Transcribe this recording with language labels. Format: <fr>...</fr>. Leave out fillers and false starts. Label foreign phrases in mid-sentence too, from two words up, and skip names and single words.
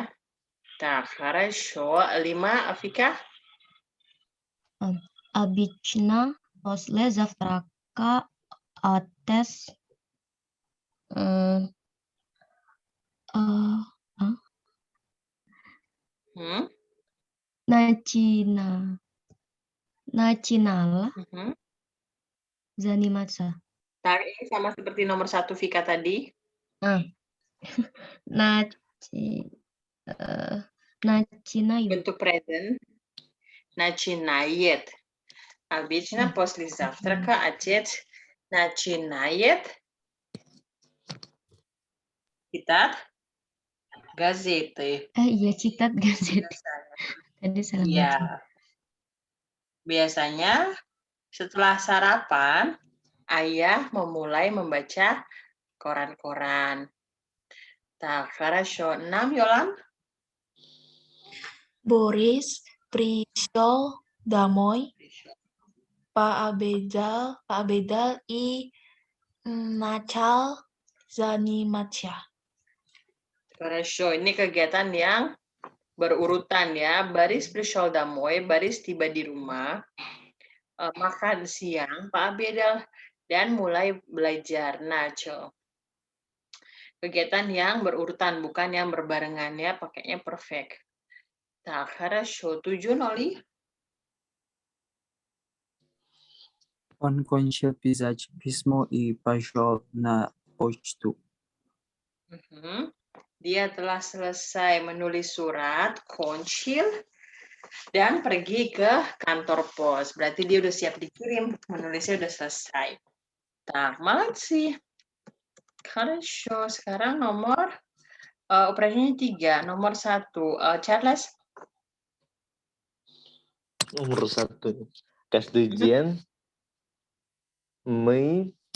<ru>Так, хорошо. 5, Afika? Обычно после завтрака отец начинала заниматься.</ru> <id>Ini sama seperti nomor 1 Vika tadi.</id> <ru>Начинаю.</ru> <id>Bentuk present. Начинает.</id> <ru>Обычно после завтрака отец начинает читать газеты. Iya, читать газеты.</ru> <id>Tadi salah baca. Iya. Biasanya setelah sarapan, ayah memulai membaca koran-koran.</id> <ru>Так, хорошо. 6, Yolan? Boris пришел домой, пообедал и начал заниматься. Хорошо.</ru> <id>Ini kegiatan yang berurutan ya.</id> <ru>Baris пришел домой,</ru> <id>Baris tiba di rumah, makan siang, пообедал, dan mulai belajar. Начал. Kegiatan yang berurutan, bukan yang berbarengan ya, pakainya perfect.</id> <ru>Так, хорошо. 7, Noli? Он кончил писать письмо и пошел на почту.</ru> <id>Dia telah selesai menulis surat, konchil, dan pergi ke kantor pos. Berarti dia udah siap dikirim, menulisnya udah selesai.</id> <ru>Tak, молодцы. Хорошо.</ru> <id>Sekarang nomor operasinya 3. Nomor 1, Charles? Nomor 1.</id> <ru>Каждый день мы</ru>